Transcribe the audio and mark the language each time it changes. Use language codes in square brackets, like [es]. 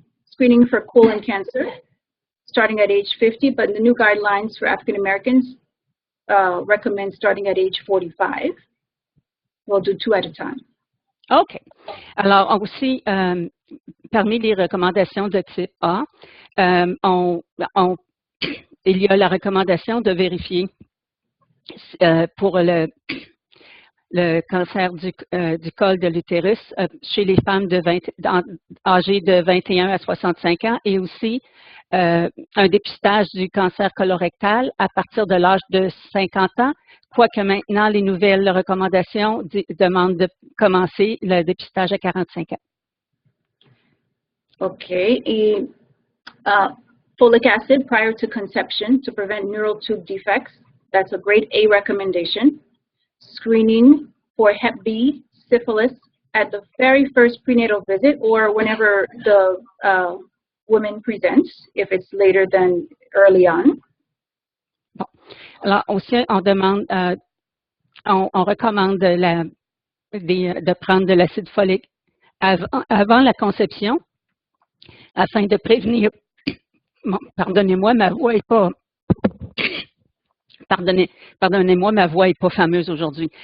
[en] Screening for colon cancer starting at age 50, but the new guidelines for African Americans recommend starting at age 45. We'll do 2 at a time. OK. [fr] Alors, aussi, parmi les recommandations de type A, il y a la recommandation de vérifier pour le cancer du col de l'utérus chez les femmes âgées de 21 à 65 ans et aussi un dépistage du cancer colorectal à partir de l'âge de 50 ans, quoique maintenant les nouvelles recommandations demandent de commencer le dépistage à 45 ans. [en] OK. Et folic acid prior to conception to prevent neural tube defects. That's a grade A recommendation. Screening for Hep B, syphilis at the very first prenatal visit or whenever the woman presents, if it's later than early on. [fr] Bon. Alors aussi, on demande, on recommande de prendre de l'acide folique avant la conception afin de prévenir. Bon, pardonnez-moi, ma voix est pas. Pardonnez-moi, ma voix n'est pas fameuse aujourd'hui.